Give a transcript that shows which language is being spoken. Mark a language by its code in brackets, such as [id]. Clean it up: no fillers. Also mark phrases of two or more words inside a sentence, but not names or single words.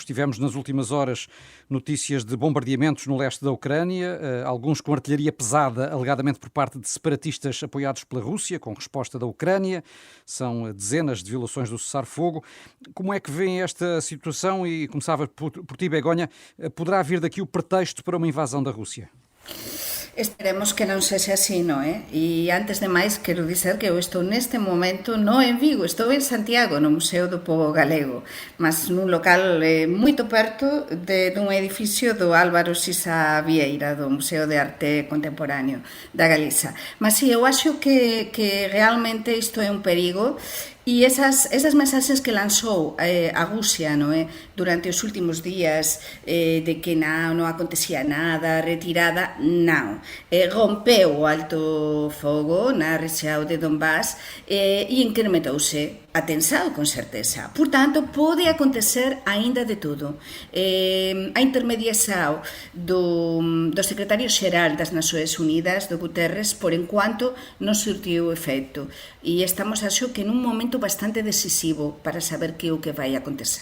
[pt] Tivemos nas últimas horas notícias de bombardeamentos no leste da Ucrânia, alguns com artilharia pesada, alegadamente por parte de separatistas apoiados pela Rússia, com resposta da Ucrânia. São dezenas de violações do cessar-fogo. Como é que vêem esta situação? E começava por ti, Begonha. Poderá vir daqui o pretexto para uma invasão da Rússia? [gl] Esperemos que non sexa así, non é? E antes de máis, [pt] quero dizer que eu estou [gl] neste momento non en Vigo, estou en Santiago, no Museo do Pobo Galego, mas nun local moito perto dun edificio do Álvaro Sisa Vieira, do Museo de Arte Contemporáneo da Galiza. Mas sí, eu acho que realmente isto é un perigo. E esas mensaxes que lanzou a Rusia, non é? Durante os últimos días de que non acontecía nada, retirada, non. Rompeu o alto fogo na rexión de Donbass e incrementouse a tensão, con certeza. Portanto, pode acontecer aínda de tudo. A intermediação do secretario xeral das Nações Unidas, do Guterres, por enquanto non surtiu efecto. E estamos, acho que, nun momento bastante decisivo para saber que é o que vai acontecer.